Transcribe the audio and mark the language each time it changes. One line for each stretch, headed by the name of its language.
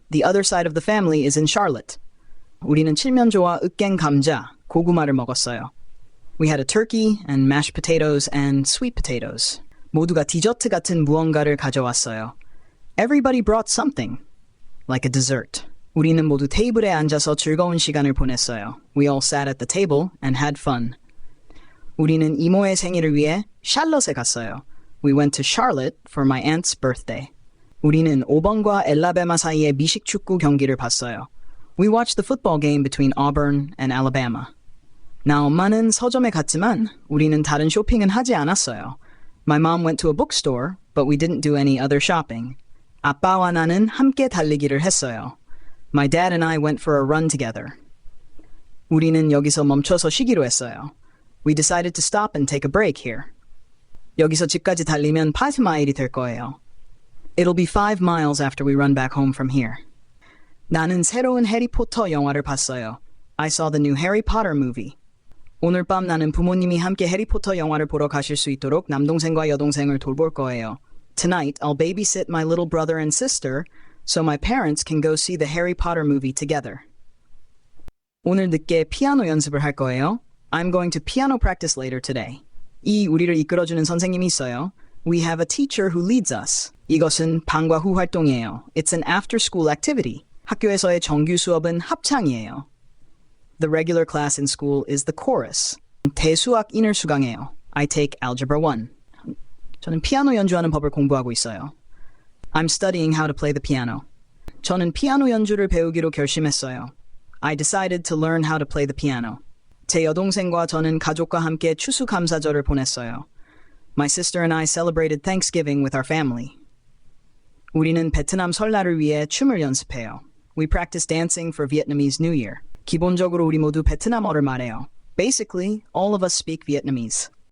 English: The other side of the family is in Charlotte.
Korean: 우리는 칠면조와 으깬 감자, 고구마를 먹었어요.
English: We had a turkey and mashed potatoes and sweet potatoes.
Korean: 모두가 디저트 같은 무언가를 가져왔어요.
English: Everybody brought something. like a dessert.
Korean: 우리는 모두 테이블에 앉아서 즐거운 시간을 보냈어요.
English: We all sat at the table and had fun.
Korean: 우리는 이모의 생일을 위해 샬럿에 갔어요.
English: We went to Charlotte for my aunt's birthday.
Korean: 우리는 오번과 엘라베마 사이의 미식 축구 경기를 봤어요.
English: We watched the football game between Auburn and Alabama.
Korean: 나 엄마는 서점에 갔지만 우리는 다른 쇼핑은 하지 않았어요.
English: My mom went to a bookstore, but we didn't do any other shopping.
Korean: 아빠와 나는 함께 달리기를 했어요.
English: My dad and I went for a run together.
Korean: 우리는 여기서 멈춰서 쉬기로 했어요.
English: We decided to stop and take a break here.
Korean: 여기서 집까지 달리면 5마일이 될 거예요.
English: It'll be 5 miles after we run back home from here.
Korean: 나는 새로운 해리포터 영화를 봤어요.
English: I saw the new Harry Potter movie.
Korean: 오늘 밤 나는 부모님이 함께 해리포터 영화를 보러 가실 수 있도록 남동생과 여동생을 돌볼 거예요.
English: Tonight, I'll babysit my little brother and sister so my parents can go see the Harry Potter movie together.
Korean: 오늘 늦게 피아노 연습을 할 거예요.
English: I'm going to piano practice later today.
Korean: 이 우리를 이끌어주는 선생님이 있어요.
English: We have a teacher who leads us.
Korean: 이것은 방과 후 활동이에요.
English: It's an after-school activity.
Korean: 학교에서의 정규 수업은 합창이에요.
English: The regular class in school is the chorus.
Korean: 대수학 인을 수강해요.
English: I take Algebra 1.
Korean: 저는 피아노 연주하는 법을 공부하고 있어요.
English: I'm studying how to play the piano.
Korean: 저는 피아노 연주를 배우기로 결심했어요.
English: I decided to learn how to play the piano.
Korean: 제 여동생과 저는 가족과 함께 추수감사절을 보냈어요.
English: My sister and I celebrated Thanksgiving with our family.
Korean: 우리는 베트남 설날을 위해 춤을 연습해요.
English: We practice dancing for Vietnamese New Year.
Korean: 기본적으로 우리 모두 베트남어를 말해요.
English: Basically, all of us speak Vietnamese.